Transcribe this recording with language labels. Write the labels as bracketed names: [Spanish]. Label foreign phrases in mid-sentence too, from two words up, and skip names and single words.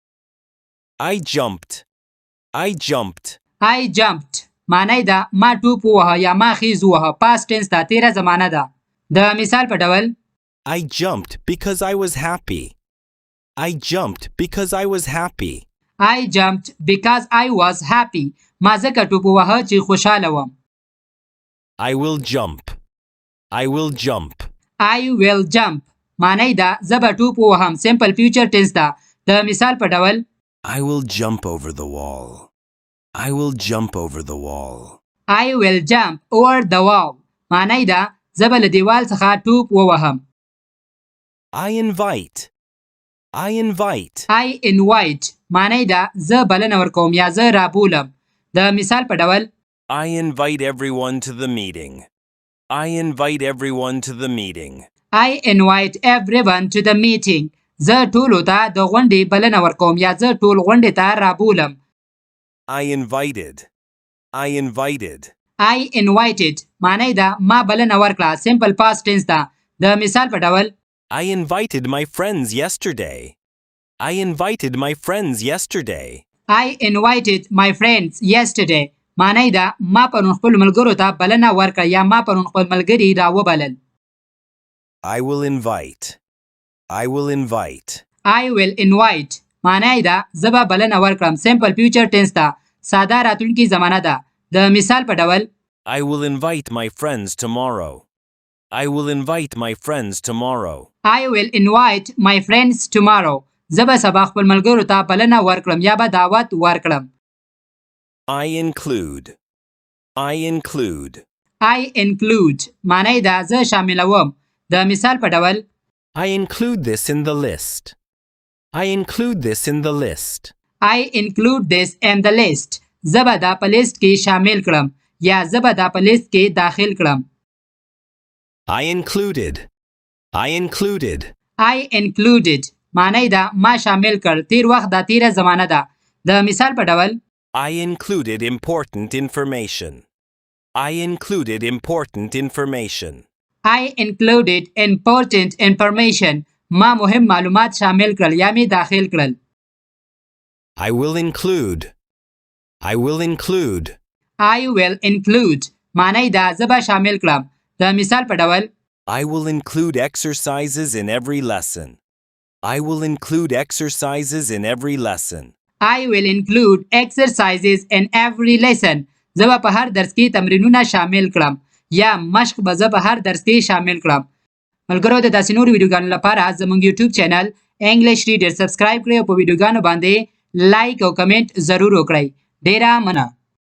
[English] I jumped. I jumped. I jumped [Pashto] معنی ده ما ټوپ ووهه یا ما خیز ووهه [English] past tense [Pashto] ده تیره زمانه ده د مثال په ډول [English] I jumped because I was happy. I jumped because I was happy. I jumped because I was happy [Pashto] ما ځکه ټوپ ووهه چې خوشحاله وم [English] I will jump. I will jump. I will jump [Pashto] معنی ده زه به ټوپ ووهم [English] simple future tense [Pashto] ده د مثال په ډول [English] I will jump over the wall. I will jump over the wall. I will jump over the wall [Pashto] معنی ده زه به له دیوال څخه ټوپ ووهم [English] I invite. I invite. I invite [Pashto] معنی ده زه بلنه ورکوم یا زه رابولم د مثال په ډول [English] I invite everyone to the meeting. I invite everyone to the meeting. I invite everyone to the meeting [Pashto] زه ټولو ته د غونډې بلنه ورکوم یا زه ټول غونډې ته رابولم. [English] I invited. I invited. I invited [Pashto] معنی ده ما بلنه ورکړه. [English] simple past tense [Pashto] ده. د مثال په ډول [English] I invited my friends yesterday. I invited my friends yesterday. I invited my friends yesterday [Pashto] معنی ده ما پرون خپل ملګرو ته بلنه ورکړه یا ما پرون خپل ملګري راوبلل. [English] I will invite. I will invite. I will invite [Pashto] معنی ده زه به بلنه ورکړم. [English] simple future tense [Pashto] ده. ساده راتلونکي زمانه ده. د مثال په ډول [English] I will invite my friends tomorrow. I will invite my friends tomorrow. I will invite my friends tomorrow [Pashto] زه به سبا خپل ملګرو ته بلنه ورکړم یا به دعوت ورکړم. [English] I include. I include. I include [Pashto] معنی ده زه شاملوم. د مثال په ډول [English] I include this in the list. I include this in the list. I include this in the list [Pashto] زه به دا په لیست کې شامل کړم یا زه به دا په لیست کې داخل کړم. [English] I included. I included. I included [Pashto] معنی ده ما شامل کړ. تیر وخت دا تیره زمانه ده. د مثال په ډول [English] I included important information. I included important information. I included important information [Pashto] ما مهم معلومات شامل کړل یا می داخل کړل. [English] I will include. I will include. I will include [Pashto] معنی ده زه به شامل کړم. د مثال په ډول [English] I will include exercises in every lesson. I will include exercises in every lesson. I will include exercises in every lesson [Pashto] زه به په هر درس کې تمرینونه شامل کړم یا مشق به زه په هر درس کې شامل کړم. ملګرو د داسې نورو ویډیوګانو لپاره زموږ یوټیوب چینل انګلیش ریډر سبسکرایب کړئ او په ویډیوګانو باندې لایک او کمنټ ضرور وکړئ. ډیره مننه.